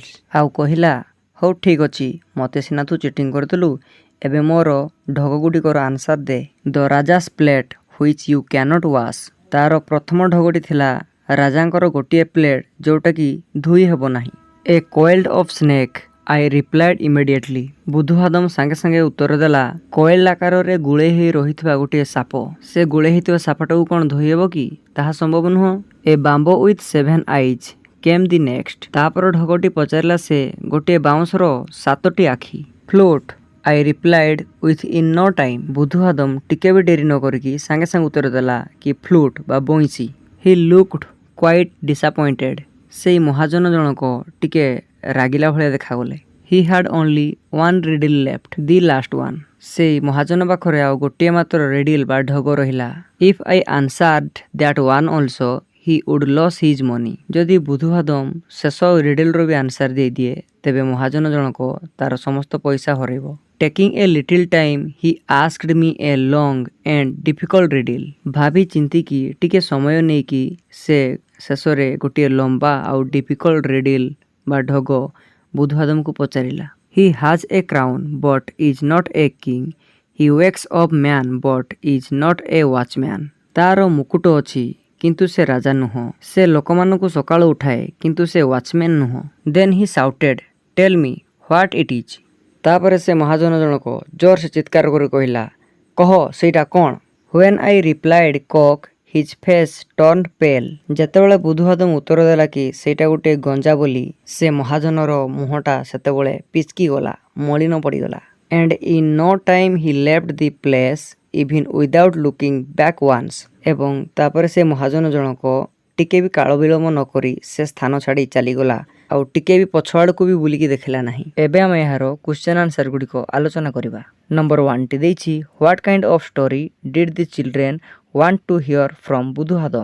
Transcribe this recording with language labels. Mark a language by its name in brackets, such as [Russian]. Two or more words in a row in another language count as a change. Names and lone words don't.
[Odia] ଆଉ କହିଲା, ହଉ ଠିକ୍ ଅଛି, ମୋତେ ସିନା ତୁ ଚିଟିଂ କରିଦେଲୁ, ଏବେ ମୋର ଢଗଗୁଡ଼ିକର ଆନ୍ସାର ଦେ। [English] The Raja's plate which you cannot wash. [Odia] ତାର ପ୍ରଥମ ଢଗଟି ଥିଲା ରାଜାଙ୍କର ଗୋଟିଏ ପ୍ଲେଟ୍ ଯେଉଁଟାକି ଧୋଇ ହେବ ନାହିଁ। [English] A coiled of snake, I replied immediately. [Odia] ବୁଧୁବାଦମ ସାଙ୍ଗେ ସାଙ୍ଗେ ଉତ୍ତର ଦେଲା, କୋଏଲ ଆକାରରେ ଗୁଳେଇ ହୋଇ ରହିଥିବା ଗୋଟିଏ ସାପ। ସେ ଗୁଳେଇ ହୋଇଥିବା ସାପଟାକୁ କ'ଣ ଧୋଇ ହେବ କି? ତାହା ସମ୍ଭବ ନୁହଁ। [English] A bamboo with 7 eyes came the next. [Odia] ତାପର ଢଗଟି ପଚାରିଲା ସେ ଗୋଟିଏ ବାଉଁଶର 7ଟି ଆଖି। [English] Float, I replied within no time. [Odia] ବୁଧୁବାଦମ ଟିକେ ବି ଡେରି ନ କରିକି ସାଙ୍ଗେ ସାଙ୍ଗେ ଉତ୍ତର ଦେଲା କି ଫ୍ଲୁଟ୍ ବା ବଇଁଶୀ। [English] He looked quite disappointed. [Odia] ସେଇ ମହାଜନ ଜଣକ ଟିକେ ରାଗିଲା ଭଳିଆ ଦେଖାଗଲେ। [English] He had only one riddle left, the last one. [Odia] ସେଇ ମହାଜନ ପାଖରେ ଆଉ ଗୋଟିଏ ମାତ୍ର ରିଡିଲ୍ ବା ଢଗ ରହିଲା। [English] If I answered that one also, he would lose his money. [Odia] ଯଦି ବୁଧୁବାଦମ ଶେଷ ରିଡିଲ୍ର ବି ଆନ୍ସାର ଦେଇଦିଏ ତେବେ ମହାଜନ ଜଣକ ତାର ସମସ୍ତ ପଇସା ହରାଇବ। [English] Taking a little time, he asked me a long and difficult riddle. [Odia] ଭାବି ଚିନ୍ତିକି ଟିକେ ସମୟ ନେଇକି ସେ ଶେଷରେ ଗୋଟିଏ ଲମ୍ବା ଆଉ [English] difficult riddle [Odia] ବା ଢଗ ବୁଧୁବାଦମକୁ ପଚାରିଲା। [English] He has a crown but is not a king. He wakes up man but is not a watchman. [Odia] ତାର ମୁକୁଟ ଅଛି କିନ୍ତୁ ସେ ରାଜା ନୁହଁ। ସେ ଲୋକମାନଙ୍କୁ ସକାଳୁ ଉଠାଏ କିନ୍ତୁ ସେ ୱାଚମ୍ୟାନ୍ ନୁହଁ। [English] Then he shouted, "Tell me what it is." [Odia] ତାପରେ ସେ ମହାଜନ ଜଣକ ଜୋରସେ ଚିତ୍କାର କରି କହିଲା, କହ ସେଇଟା କ'ଣ? [English] When I replied cock, his face turned pale. [Odia] ଯେତେବେଳେ ବୁଧୁବାଦମ ଉତ୍ତର ଦେଲା କି ସେଇଟା ଗୋଟେ ଗଞ୍ଜା ବୋଲି ସେ ମହାଜନର ମୁହଁଟା ସେତେବେଳେ ପିଚକି ଗଲା, ମଳିନ ପଡ଼ିଗଲା। [English] And in no time he left the place even without looking back once. [Odia] ଏବଂ ତାପରେ ସେ ମହାଜନ ଜଣକ ଟିକେ ବି କାଳ ବିଳମ୍ବ ନ କରି ସେ ସ୍ଥାନ ଛାଡ଼ି ଚାଲିଗଲା ଆଉ ଟିକେ ବି ପଛଆଡ଼କୁ ବି ବୁଲିକି ଦେଖିଲା ନାହିଁ। ଏବେ ଆମେ ଏହାର [English] question answer [Odia] ଗୁଡ଼ିକ ଆଲୋଚନା କରିବା। ନମ୍ବର 1ଟି ଦେଇଛି, [English] What kind of story did the children want to hear from ବୁଧୁବାଦମ?